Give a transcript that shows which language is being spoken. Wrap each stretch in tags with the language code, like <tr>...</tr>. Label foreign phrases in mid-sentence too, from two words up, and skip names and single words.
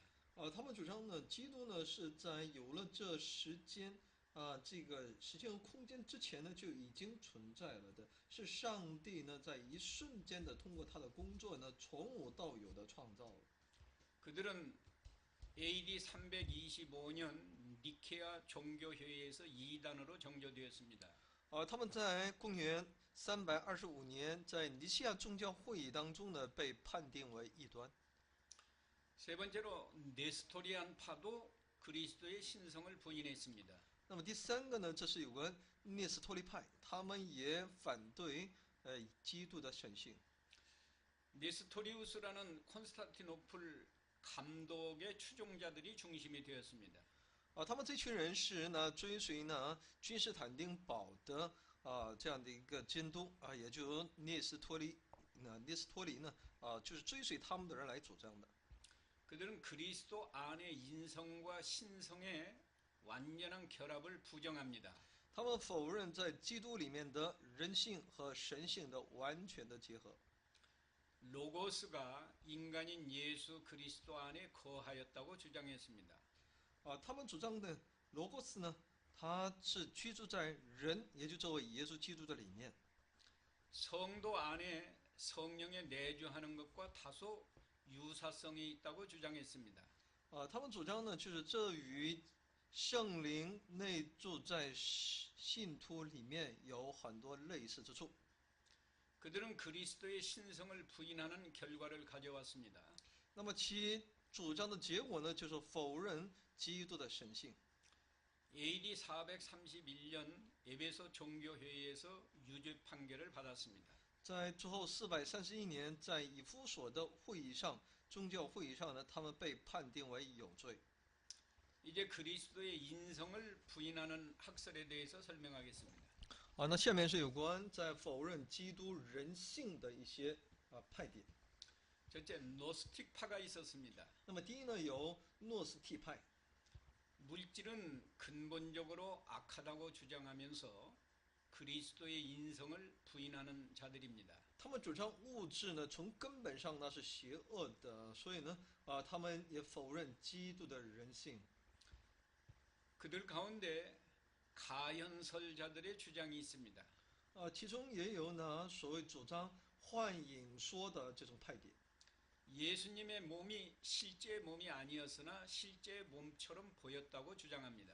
<zh>他们主张呢，基督呢是在有了这时间这个时间和空间之前呢就已经存在了的，是上帝呢在一瞬间的通过他的工作呢从无到有的创造了。</zh> <ko>그들은 AD 325년 니케아 종교회의에서 이단으로 정죄되었습니다.</ko> <zh>他们在公元325年在尼西亚宗教会议当中呢被判定为异端。</zh> <ko>세 번째로 네스토리안파도 그리스도의 신성을 부인했습니다.</ko> <zh>那么第三个呢，这是有关聂斯托利派，他们也反对基督的神性。</zh> <ko>네스토리우스라는 콘스탄티노플 감독의 추종자들이 중심이 되었습니다.</ko> <zh>他们这群人是呢追随呢君士坦丁堡的这样的一个监督也就是聂斯托利呢就是追随他们的人来主张的。</zh> <ko>그들은 그리스도 안의 인성과 신성의 완전한 결합을 부정합니다.</ko> <zh>他们否认在基督里面的人性和神性的完全的结合。</zh> <ko>로고스가 인간인 예수 그리스도 안에 거하였다고 주장했습니다.</ko> <zh>他们主张的罗哥斯呢，他是居住在人，也就这位耶稣基督的里面。</zh> <ko>성도 안에 성령에 내주하는 것과 다소 유사성이 있다고 주장했습니다.</ko> <zh>他们主张呢，就是这与圣灵内住在信徒里面有很多类似之处。</zh> <ko>그들은 그리스도의 신성을 부인하는 결과를 가져왔습니다.</ko> <zh>那么其主张的结果呢，就是否认基督的神性。</zh> <ko>AD 431년 에베소 종교회의에서 유죄 판결을 받았습니다.</ko> <zh>在之后431年，在以弗所的会议上，宗教会议上呢，他们被判定为有罪。</zh> <ko>이제 그리스도의 인성을 부인하는 학설에 대해서 설명하겠습니다.</ko> <zh>那下面是有关在否认基督人性的一些派别。</zh> <ko>첫째, 노스틱파가 있었습니다.</ko> <zh>那么第一呢，有诺斯替派。</zh> <ko>물질은 근본적으로 악하다고 주장하면서 그리스도의 인성을 부인하는 자들입니다.</ko> <zh>他们主张物质呢，从根本上呢是邪恶的，所以呢，他们也否认基督的人性。</zh> <ko>그들 가운데 가현설자들의 주장이 있습니다.</ko> <zh>其中也有呢所谓主张幻影说的这种派别。</zh> <ko>예수님의 몸이 실제 몸이 아니었으나 실제 몸처럼 보였다고 주장합니다.</ko>